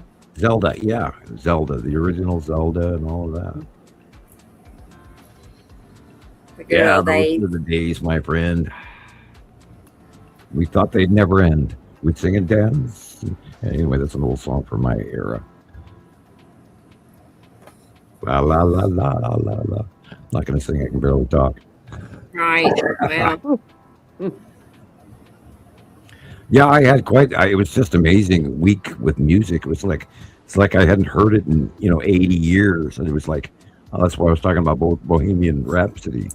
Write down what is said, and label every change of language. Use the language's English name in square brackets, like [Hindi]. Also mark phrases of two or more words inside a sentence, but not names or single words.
[English] Zelda, yeah. Zelda, the original Zelda and all of that. Yeah, those were the days, my friend. We thought they'd never end. We'd sing and dance. Anyway, that's an old song from my era. La la la la la la la. Not going to sing, I can barely talk. Right. Well. Yeah, I had it was just amazing week with music. It's like I hadn't heard it in 80 years, and it was like, that's why I was talking about Bohemian Rhapsody.